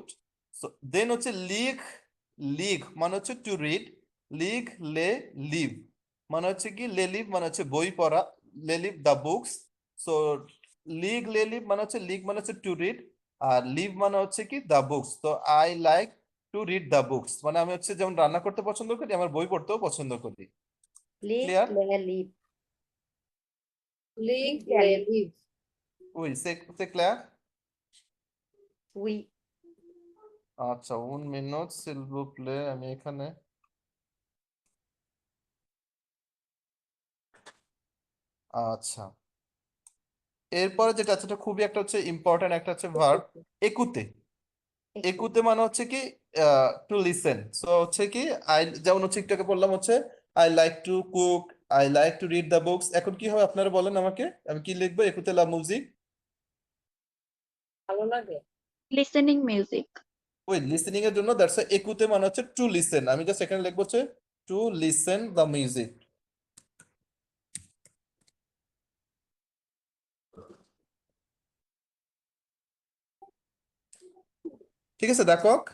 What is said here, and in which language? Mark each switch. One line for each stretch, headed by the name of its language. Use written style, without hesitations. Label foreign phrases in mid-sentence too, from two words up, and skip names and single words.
Bangla: সো দেন হচ্ছে লিখ, লিখ মানে হচ্ছে
English: to read,
French: lire les livres
Bangla: মানে হচ্ছে কি
French: les livres
Bangla: মানে হচ্ছে বই পড়া,
French: les livres
English: the books.
Bangla: সো
French: lire les livres
Bangla: মানে হচ্ছে, লিখ মানে হচ্ছে
English: to read,
Bangla: আর লিভ মানে হচ্ছে কি
English: the books.
Bangla: তো
English: I like to read the books
Bangla: মানে আমি হচ্ছে যেমন রান্না করতে পছন্দ করি, আমার বই পড়তেও পছন্দ করি।
French: লিক
English: ক্লিয়ার?
French: les livres. লিভ
English: Yeah,
French: লে live. লিভ। oui c'est clair? উই।
Bangla: আচ্ছা, 1 মিনিট
French: s'il vous plaît,
Bangla: আমি এখানে, আচ্ছা, এরপরে যেটা আছে এটা খুবই একটা হচ্ছে ইম্পর্টেন্ট একটা হচ্ছে ভার্ব, একুতে। একুতে মানে হচ্ছে কি
English: to listen.
Bangla: সো হচ্ছে কি আই, যেমন হচ্ছে একটু আগে বললাম হচ্ছে
English: I like to cook, I like to read the books,
Bangla: এখন কি হবে আপনারা বলেন আমাকে, আমি কি লিখবো
French: écouter la musique?
Bangla: ভালো লাগে।
English: listening music.
Bangla: ওই লিসেনিং এর জন্য দ্যাটস একুতে মানে হচ্ছে
English: to listen,
Bangla: আমি জাস্ট এখানে লিখবো হচ্ছে
English: to listen the music.
Bangla: ঠিক আছে, দেখো।